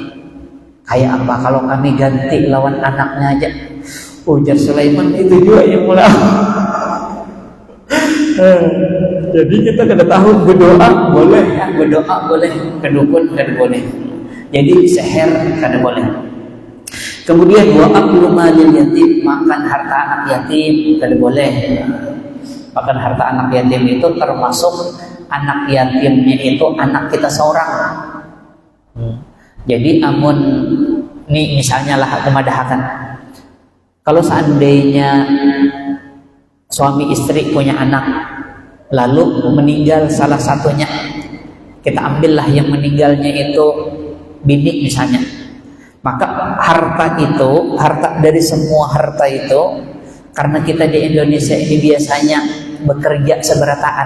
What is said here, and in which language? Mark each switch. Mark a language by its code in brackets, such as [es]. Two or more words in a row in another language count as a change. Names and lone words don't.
[bjn] Kayak apa kalau kami ganti lawan anaknya aja? Ujar Sulaiman, itu juga yang mulai. Jadi kita kada tahu berdoa boleh, ke dukun kada boleh. Jadi seher kada boleh. Kemudian [ar] وأكل مال اليتيم, [bjn] makan harta anak yatim kada boleh. Makan harta anak yatim itu termasuk anak yatimnya itu anak kita seorang. Jadi amun nih misalnya lah aku madahakan, kalau seandainya suami istri punya anak lalu meninggal salah satunya, kita ambillah yang meninggalnya itu bini misalnya, maka harta dari semua harta itu, karena kita di Indonesia ini biasanya bekerja seberataan.